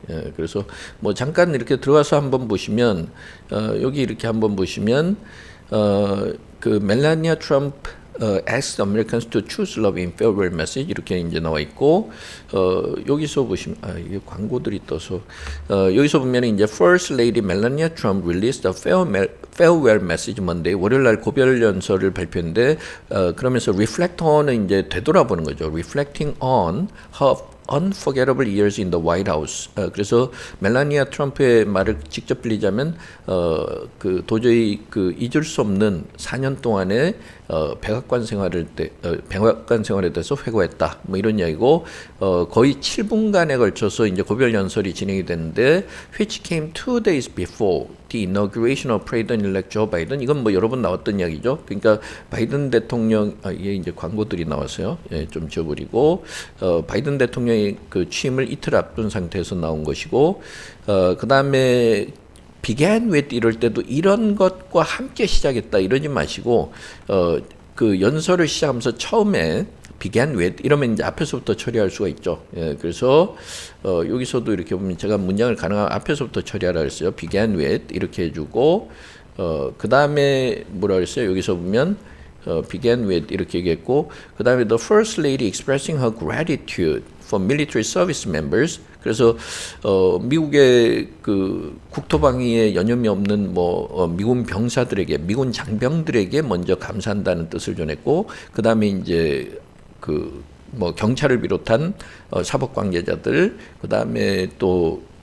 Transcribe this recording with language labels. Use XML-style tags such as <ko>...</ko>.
<ko>예, 그래서 뭐 잠깐 이렇게 들어가서 한번 보시면 여기 이렇게 한번 보시면 그 멜라니아 트럼프</ko> <en>asked Americans to choose love in farewell message</en> <ko>이렇게 이제 나와 있고 여기서 보시면 이게 광고들이 떠서 여기서 보면 이제</ko> <en>First Lady Melania Trump released a farewell message Monday</en> <ko>월요일 날 고별 연설을 발표했는데 그러면서 reflect on은 이제 되돌아보는 거죠.</ko> <en>reflecting on her unforgettable years in the White House.</en> <ko>그래서 멜라니아 트럼프의 말을 직접 빌리자면 그 도저히 그 잊을 수 없는 4년 동안의 백악관 생활에 대해서 회고했다. 뭐 이런 이야기고 거의 7분간에 걸쳐서 이제 고별 연설이 진행이 됐는데</ko> <en>which came 2 days before the inauguration of President-elect Joe Biden.</en> <ko>이건 뭐 여러 번 나왔던 이야기죠. 그러니까 바이든 대통령 이게 이제 광고들이 나왔어요. 예, 좀 지워버리고 바이든 대통령의 그 취임을 이틀 앞둔 상태에서 나온 것이고 그 다음에 began with 이럴 때도 이런 것과 함께 시작했다 이러지 마시고 그 연설을 시작하면서 처음에 began with 이러면 이제 앞에서부터 처리할 수가 있죠. 예, 그래서 여기서도 이렇게 보면 제가 문장을 가능하면 앞에서부터 처리하라 그랬어요. began with 이렇게 해주고 그 다음에 뭐라 그랬어요? 여기서 보면</ko> <en>began with</en> <ko>이렇게 얘기했고 그 다음에</ko> <en>the first lady expressing her gratitude for military service members.</en> <ko>그래서 미국의 그 국토방위에 여념이 없는 뭐 미군 병사들에게 미군 장병들에게 먼저 감사한다는 뜻을 전했고 그 다음에 이제 그 뭐 경찰을 비롯한 사법 관계자들 그 다음에 또</ko>